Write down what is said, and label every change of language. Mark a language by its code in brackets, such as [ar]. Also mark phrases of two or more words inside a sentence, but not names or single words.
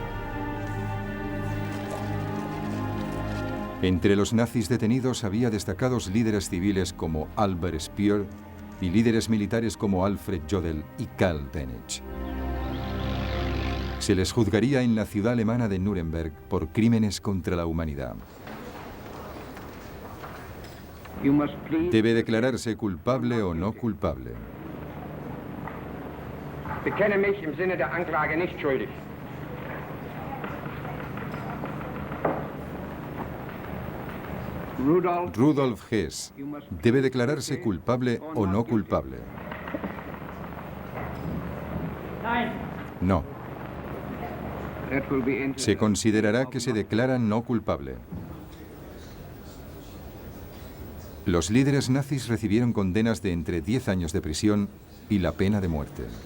[es] Entre los nazis detenidos había destacados líderes civiles como Albert Speer y líderes militares como Alfred Jodl y Karl Dönitz. Se les juzgaría en la ciudad alemana de Nuremberg por crímenes contra la humanidad. Debe declararse culpable o no culpable. [de] Bekenne mich im Sinne der Anklage nicht schuldig. [es] Rudolf Hess debe declararse culpable o no culpable. No. Se considerará que se declara no culpable. Los líderes nazis recibieron condenas de entre 10 años de prisión y la pena de muerte.